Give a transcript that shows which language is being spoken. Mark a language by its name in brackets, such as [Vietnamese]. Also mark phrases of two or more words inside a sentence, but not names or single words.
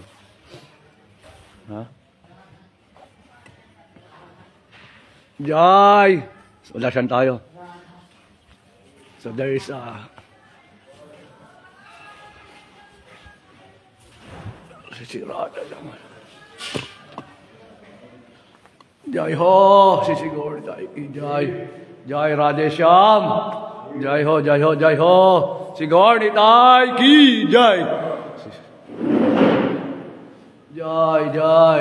[Hindi] हह? जय! [Filipino] So, darshan tayo. [English] So there is Sisi Radha naman. [Hindi] जय हो! सिसी गौर जय! जय राधे श्याम! जय हो! जय हो! जय हो! सिसी गौर निताई की जय! Jai! Jai!